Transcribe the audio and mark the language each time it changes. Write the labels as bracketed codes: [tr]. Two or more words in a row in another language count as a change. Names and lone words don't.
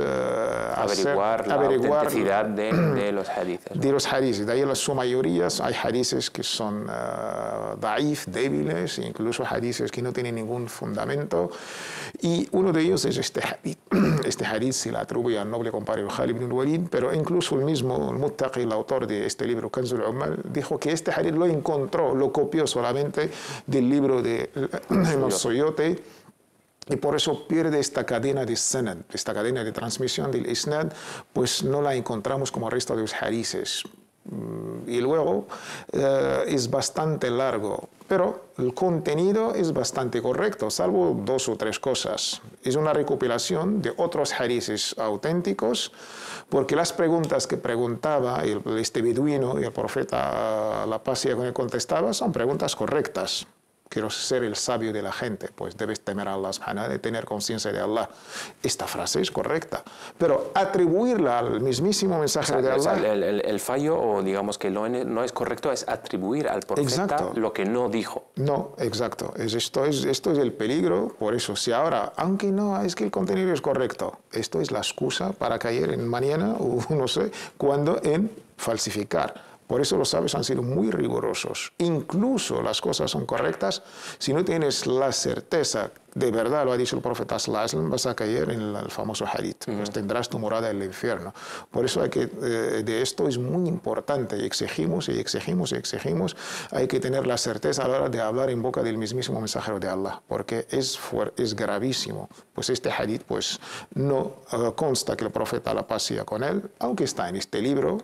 [es] averiguar la autenticidad de los hadices. De los hadices. De ahí en su mayoría hay hadices que son daif, débiles, incluso hadices que no tienen ningún fundamento. Y uno de ellos es este hadith. Este hadith se le atribuye al noble compadre Khalid ibn al-Walid, pero incluso el mismo al-Muttaqi, el autor de este libro, Kanzul Ummal, dijo que este hadith lo encontró, lo copió solamente del libro de Imam Suyuti, y por eso pierde esta cadena de sanad, esta cadena de transmisión del isnad, pues no la encontramos como el resto de los hadices. Y luego es bastante largo, pero el contenido es bastante correcto, salvo 2 o 3 cosas. Es una recopilación de otros hadices auténticos, porque las preguntas que preguntaba este beduino y el profeta, la paz y con él contestaba, son preguntas correctas. Quiero ser el sabio de la gente, pues debes temer a [ar] الله سبحانه وتعالى, [es] de tener conciencia de Allah. Esta frase es correcta, pero atribuirla al mismísimo mensaje de Allah... El fallo, o digamos que no es correcto, es atribuir al profeta lo que no dijo. No, exacto. Esto es el peligro. Por eso, si ahora, aunque no, es que el contenido es correcto, esto es la excusa para caer en mañana, o no sé, cuándo, en falsificar. Por eso los sabios han sido muy rigurosos. Incluso las cosas son correctas. Si no tienes la certeza, de verdad lo ha dicho el profeta [ar] صلى الله عليه وسلم, [es] vas a caer en el famoso hadith. Pues tendrás tu morada en el infierno. Por eso hay que, de esto es muy importante. Y exigimos, hay que tener la certeza a la hora de hablar en boca del mismísimo mensajero de Allah. Porque es gravísimo. Pues este hadith pues, no consta que el profeta la paz sea con él, aunque está en este libro.